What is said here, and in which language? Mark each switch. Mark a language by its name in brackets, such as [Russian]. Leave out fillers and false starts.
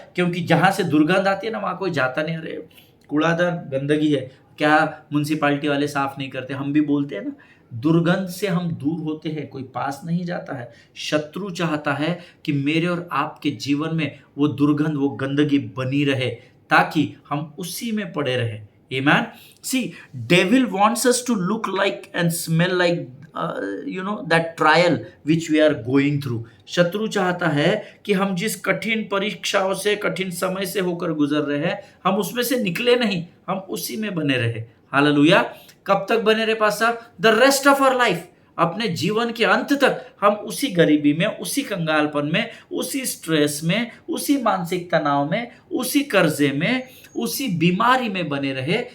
[Hindi] क्योंकि जहां से दुर्गंध आती है ना, वहां कोई जाता नहीं। अरे कूड़ादार, गंदगी है, क्या म्युनिसिपालिटी वाले साफ नहीं करते? हम भी बोलते हैं ना, दुर्गंध से हम दूर होते हैं, कोई पास नहीं जाता है। शत्रु चाहता है कि मेरे और आपके जीवन में वो दुर्गंध, वो गंदगी बनी रहे, ताकि हम उसी में पड़े रहे। आमीन। [English] See, devil wants us to look like and smell like that trial which we are going through. [Hindi] शत्रु चाहता है कि हम जिस कठिन परीक्षाओं से, कठिन समय से होकर गुजर रहे हैं, हम उसमें से निकले नहीं, हम उसी में बने रहे। हालेलुया। कब तक बने रहे पास साहब? [English] the rest of our life, [Hindi] अपने जीवन के अंत तक हम उसी गरीबी में, उसी कंगालपन में, उसी स्ट्रेस में, उसी मानसिक तनाव में, उसी कर्जे में, उसी बीमारी में बने रहे।